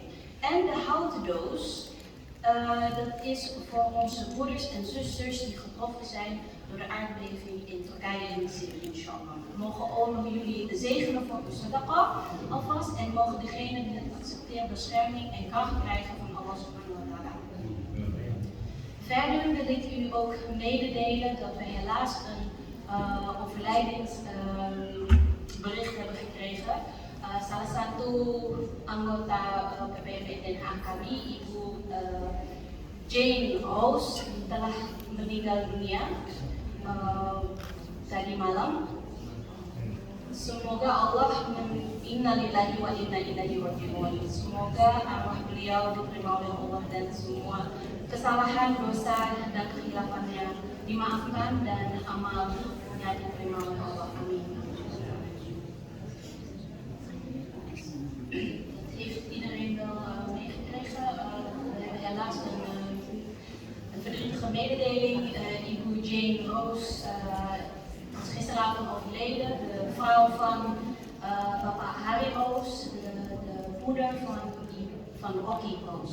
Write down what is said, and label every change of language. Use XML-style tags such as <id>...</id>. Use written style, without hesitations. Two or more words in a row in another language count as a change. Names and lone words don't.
<nl>En de houten doos, dat is voor onze broeders en zusters die getroffen zijn door de aardbeving in Turkije en Syrië, inshallah. Mogen Allah jullie zegenen voor de sadaqa alvast en mogen degenen die het accepteren bescherming en kracht krijgen van Allah</nl> <ar>سبحانه وتعالى.</ar> <nl>Verder wil ik u ook mededelen dat we helaas een overlijdensbericht hebben gekregen.</nl> <id>Salah satu anggota PPNE Den Haag kami, Ibu Jane Rose, telah meninggal dunia tadi malam. Semoga Allah</id> <ar>إنا لله وإنا إليه راجعون.</ar> <id>Semoga arwah beliau diterima oleh Allah dan semua kesalahan, dosa dan kehilafannya dimaafkan dan amalnya diterima oleh Allah. Amin.</id> <nl>Dat heeft iedereen wel meegekregen. We hebben helaas een verdrietige mededeling. Ibu Jane Roos is gisteravond overleden. De vrouw van Bapak Harry Roos, de moeder van Rocky Roos.</nl>